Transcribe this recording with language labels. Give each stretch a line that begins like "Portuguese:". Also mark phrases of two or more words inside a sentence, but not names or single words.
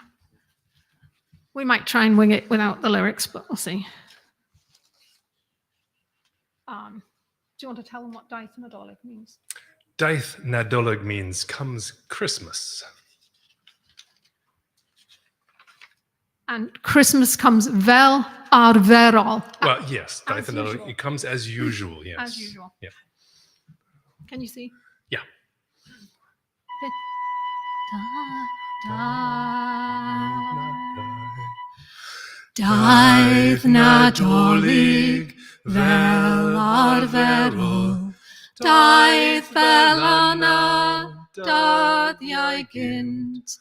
English: We might try and wing it without the lyrics, but we'll see. Do you you want to tell them what Daith Nadolig means? Daith Nadolig means comes Christmas. And Christmas comes
Welsh: fel arferol.
English: Well, yes, as Daith Nadolig, usual. it comes as usual, yes. As usual. Yeah. Can you see? Yeah.
Welsh: Daith Nadolig fel arferol. Daith fel yna dyddiau gynt.